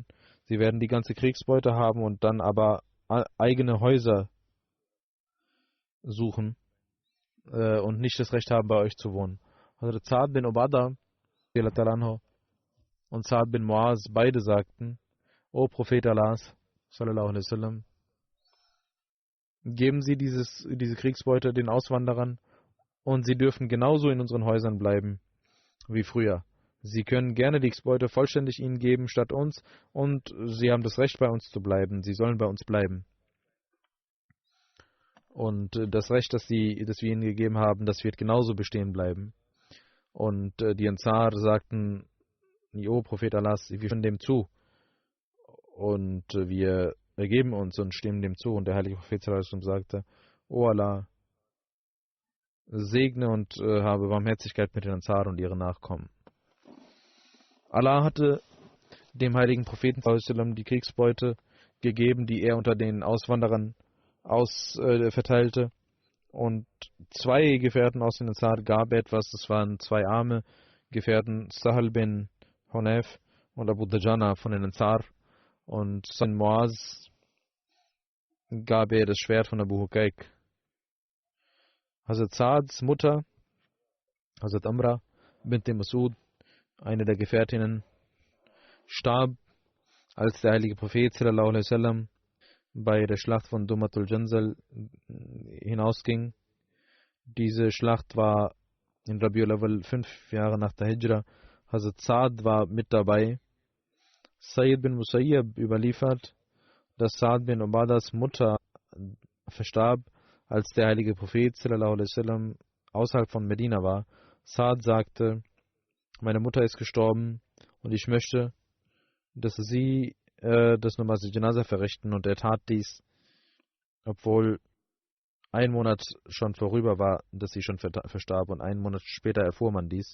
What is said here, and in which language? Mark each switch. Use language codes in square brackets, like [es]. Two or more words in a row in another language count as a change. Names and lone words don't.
[de] Sie werden die ganze Kriegsbeute haben und dann aber eigene Häuser suchen und nicht das Recht haben, bei euch zu wohnen. Also Sa'd bin Ubadah und Sa'd bin Muaz beide sagten: O Prophet Allahs, [ar] صلى الله عليه وسلم, [de] geben Sie diese Kriegsbeute den Auswanderern, und sie dürfen genauso in unseren Häusern bleiben wie früher. Sie können gerne die Kriegsbeute vollständig ihnen geben statt uns, und sie haben das Recht, bei uns zu bleiben. Sie sollen bei uns bleiben. Und das Recht, das wir ihnen gegeben haben, das wird genauso bestehen bleiben. Und die Ansar sagten: O Prophet Allahs, wir stimmen dem zu. Und wir ergeben uns und stimmen dem zu. Und der heilige Prophet [ar] صلى الله عليه وسلم [de] sagte: O Allah, segne und habe Barmherzigkeit mit den Ansar und ihren Nachkommen. Allah hatte dem heiligen Propheten [ar] صلى الله عليه وسلم [de] die Kriegsbeute gegeben, die er unter den Auswanderern verteilte. Und zwei Gefährten aus den Ansar gab etwas. Das waren zwei arme Gefährten, Sahal bin Hunayf und Abu Dajana von den Ansar. Und sein Muaz gab er das Schwert von Abu Hukaik. Hazrat Sa'ds Mutter, Hazrat Amra bint Masud, eine der Gefährtinnen, starb, als der heilige Prophet [ar] صلى الله عليه وسلم [de] bei der Schlacht von Dumatul Janzal hinausging. Diese Schlacht war in Rabiul Awwal 5 Jahre nach der Hijra. Hazrat Sa'd war mit dabei. Sayyid bin Musayyab überliefert, dass Sa'd bin Ubadas Mutter verstarb, als der heilige Prophet [ar] صلى الله عليه وسلم [de] außerhalb von Medina war. Sa'd sagte: Meine Mutter ist gestorben und ich möchte, dass Sie das [ur] نماز جنازہ [de] verrichten, und er tat dies, obwohl ein Monat schon vorüber war, dass sie schon verstarb, und einen Monat später erfuhr man dies.